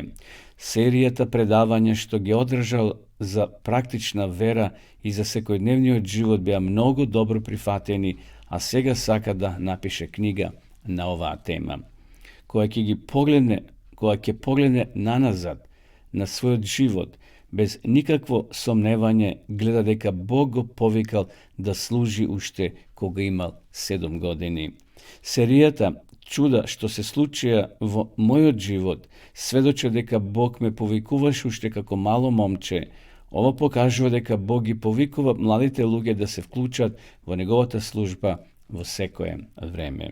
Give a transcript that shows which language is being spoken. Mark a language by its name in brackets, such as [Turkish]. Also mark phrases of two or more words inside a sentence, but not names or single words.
[Macedonian] Серијата предавања што је одржал за практична вера и за секодневни живот бија многу добро прифатени, а сега сакада напише книга на ова тема. Која ќе погледне наназад, на свој живот, без никакво сомневање, гледа дека Бог го повикал да служи уште кога имал 7 години. Серијата чуда што се случија во мојот живот сведочат дека Бог ме повикуваше уште како мало момче. Ова покажува дека Бог ги повикува младите луѓе да се вклучат во неговата служба во секое време.